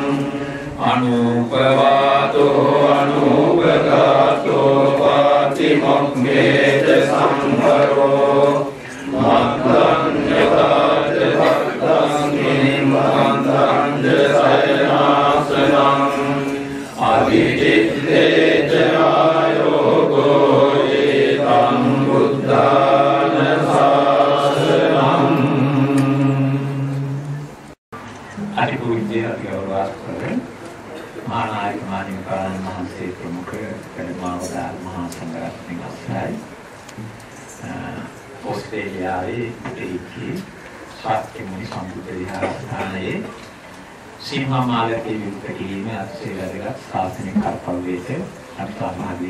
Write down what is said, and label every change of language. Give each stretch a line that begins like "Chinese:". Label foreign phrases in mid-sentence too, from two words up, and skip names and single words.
Pali: අනුපවාතෝ අනුපගාතෝ පාතිමොක්ඛේත සම්වරෝ මත්තං යතාච භක්තං නිම්මන්තං සයනාසනං අවිචිත්තේච ආයෝගෝ ඒතං බුද්ධාන ශාසනං
Sinhala: අතිපූජ්‍ය අතිගෞරවස්ත මහානායක මාහිමිපාණන් වහන්සේ ප්‍රමුඛ කඩමාවදාන මහා සංඝරත්නය අවසරයි ඕස්ට්‍රේලියාවේ ඉතිරි සාක්‍යමුනි සම්බුද්ධ විහාරස්ථානයේ සීමාමාලකයේ විවෘත කිරීම අතිශය වැදගත් ශාසනික කර්තව්‍යයක අපි සහභාගී